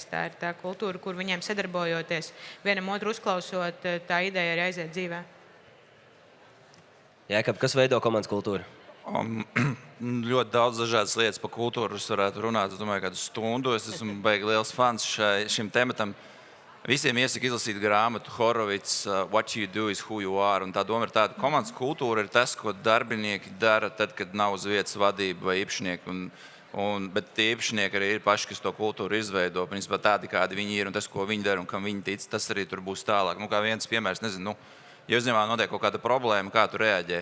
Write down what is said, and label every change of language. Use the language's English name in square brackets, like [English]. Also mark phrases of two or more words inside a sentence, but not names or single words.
[Latvian] Tā ir tā kultūra, kur viņiem sadarbojoties, vienam otru uzklausot, tā ideja arī aiziet dzīvē. Jākab, kas veido komandas kultūru? Ļoti daudz dažādas lietas par kultūru varētu runāt. Es domāju, kādu stundu. Es esmu baigi liels fans šim tematam. Visiem iesaku izlasīt grāmatu Horovits, [English] What you do is who you are. [Latvian] Un tā doma ir tāda, ka komandas kultūra ir tas, ko darbinieki dara tad, kad nav uz vietas vadība vai īpašnieki. Bet tie īpašnieki arī ir paši, kas to kultūru izveido. Principā tādi, kādi viņi ir un tas, ko viņi dara un kam viņi tic, tas arī tur būs tālāk. Kā viens piemērs, nezinu, ja uzņēmumā notiek kaut kāda problēma, kā tu reaģē?